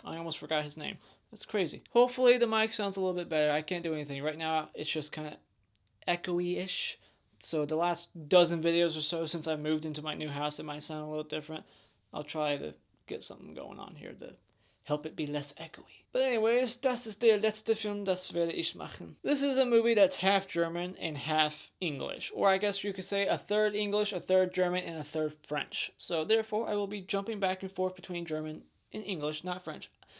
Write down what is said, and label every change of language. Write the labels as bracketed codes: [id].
[en] I almost forgot his name. That's crazy. Hopefully the mic sounds a little bit better. I can't do anything. Right now, it's just kind of echoey-ish. So the last dozen videos or so since I've moved into my new house, it might sound a little different. I'll try to get something going on here to help it be less echoey. [de] But anyways, das ist der letzte Film, das werde ich machen. [en] This is a movie that's half German and half English. Or I guess you could say a third English, a third German, and a third French. So therefore, I will be jumping back and forth between German and English, not French.